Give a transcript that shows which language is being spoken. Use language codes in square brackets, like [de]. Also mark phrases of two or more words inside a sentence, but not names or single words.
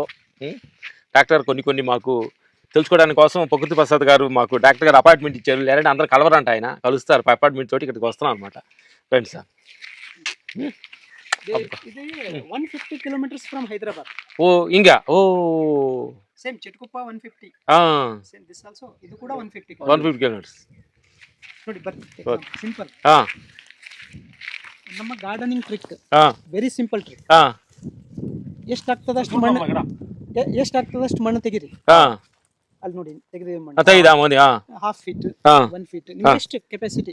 [te] డాక్టర్ కొన్ని మాకు తెలుసుకోవడానికి కోసం ప్రకృతి ప్రసాద్ గారు మాకు డాక్టర్ గారు అపాయింట్మెంట్ ఇచ్చారు. లేదంటే అందరూ కలవరంట, ఆయన కలుస్తారు అపాయింట్మెంట్ తోటి ఇక్కడికి వస్తున్నాం అనమాట. రండి సార్. [en] ఇది 150 kilometers from Hyderabad. [te] ఓ ఇంకా [en] same Chittukuppa 150. same this also [te] ఇది కూడా [en] 150 కిలోమీటర్స్. [kn] ನೋಡಿ ಬರ್ತಿ ಸಿಂಪಲ್. ನಮ್ಮ [en] gardening trick very simple trick. [kn] ಎಷ್ಟಾಗ್ತದಷ್ಟು ಮಣ್ಣು ತೆಗಿರಿ. ಅಲ್ಲಿ ನೋಡಿ ತೆಗೆದಿದೆ ಮಣ್ಣು [en] half feet 1 feet [kn] ಎಷ್ಟು ಕೆಪಾಸಿಟಿ.